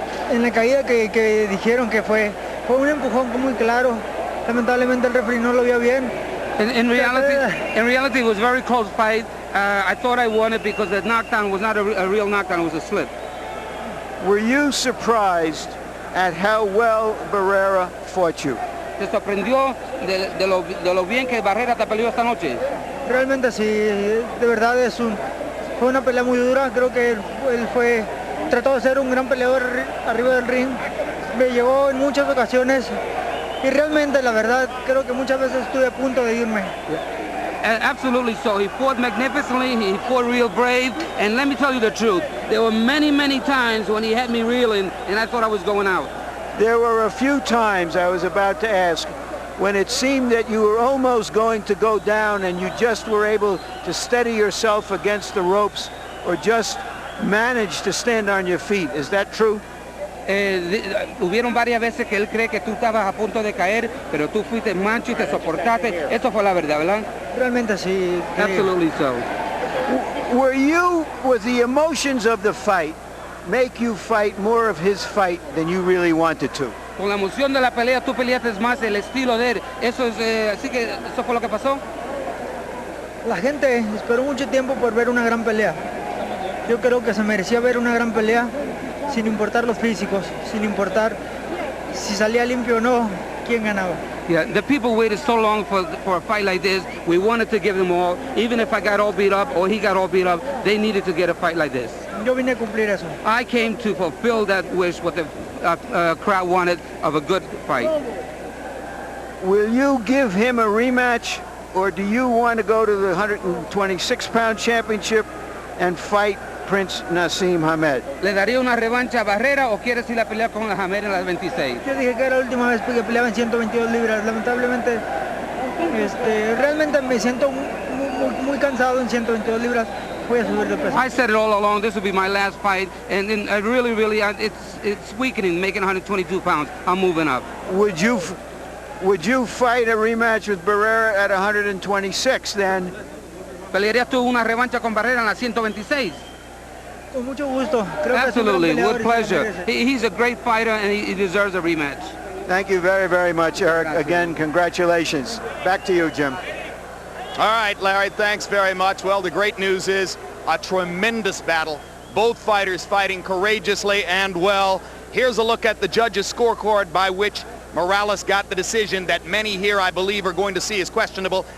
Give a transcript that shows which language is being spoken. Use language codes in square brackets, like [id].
[es] En la caída que dijeron que fue un empujón muy claro. Lamentablemente el referee no lo vio bien. [en] In reality, it was a very close fight. I thought I won it because the knockdown was not a real knockdown, it was a slip. Were you surprised at how well Barrera fought you? [es] ¿Te sorprendió de lo bien que Barrera te peleó esta noche? Realmente sí, de verdad fue una pelea muy dura. Creo que él trató de ser un gran peleador arriba del ring. Me llevó en muchas ocasiones y realmente, la verdad, creo que muchas veces estuve a punto de irme. [en] Absolutely so. He fought magnificently, he fought real brave, and let me tell you the truth, there were many, many times when he had me reeling and I thought I was going out. There were a few times, I was about to ask, when it seemed that you were almost going to go down and you just were able to steady yourself against the ropes or just manage to stand on your feet. Is that true? [es] Hubieron varias veces que él cree que tú estabas a punto de caer, pero tú fuiste macho y te soportaste. Eso fue la verdad, ¿verdad? Realmente sí. [en] Absolutely so. Was the emotions of the fight make you fight more of his fight than you really wanted to? [es] Con la emoción de la pelea, tú peleaste más el estilo de él. Así que eso fue lo que pasó. La gente esperó mucho tiempo por ver una gran pelea. Yo creo que se merecía ver una gran pelea, sin importar los físicos, sin importar si salía limpio o no, quién ganaba. [en] Yeah, the people waited so long for a fight like this. We wanted to give them all. Even if I got all beat up or he got all beat up, they needed to get a fight like this. [es] Yo vine a cumplir eso. [en] I came to fulfill that wish, what the crowd wanted, of a good fight. Will you give him a rematch, or do you want to go to the 126-pound championship and fight Prince Naseem Hamed? [es] ¿Le daría una revancha a Barrera o quieres ir a pelear con Hamed en las 26? Yo dije que era la última vez que peleaba en 122 libras. Lamentablemente, realmente me siento muy cansado en 122 libras. Voy a subir de peso. [en] I said it all along, this will be my last fight, and I really, it's weakening, making 122 pounds. I'm moving up. Would you fight a rematch with Barrera at 126 then? [es] ¿Pelearías tú una revancha con Barrera en las 126? Con mucho gusto. Creo [en] Absolutely, [es] que [en] with pleasure. He's a great fighter and he deserves a rematch. Thank you very, very much, Erik. Again, congratulations. Back to you, Jim. All right, Larry, thanks very much. Well, the great news is a tremendous battle. Both fighters fighting courageously and well. Here's a look at the judges' scorecard by which Morales got the decision that many here, I believe, are going to see as questionable.